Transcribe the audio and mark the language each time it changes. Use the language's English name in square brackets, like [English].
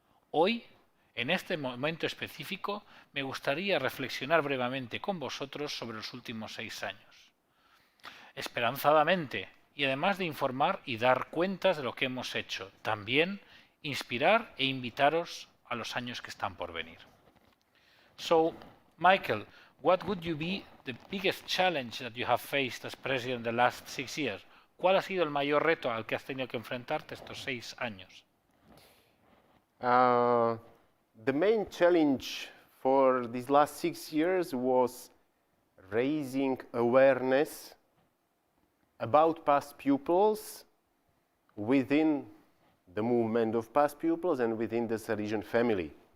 [Spanish] Hoy, en este momento específico, me gustaría reflexionar brevemente con vosotros sobre los últimos 6 años. Esperanzadamente, y además de informar y dar cuentas de lo que hemos hecho, también inspirar e invitaros a los años que están por venir. [English] So, Michael, what would you be the biggest challenge that you have faced as president the last 6 years? [Spanish] ¿Cuál ha sido el mayor reto al que has tenido que enfrentarte estos 6 años? [English] The main challenge for these last 6 years was raising awareness about past pupils within the movement of past pupils and within the Salesian family.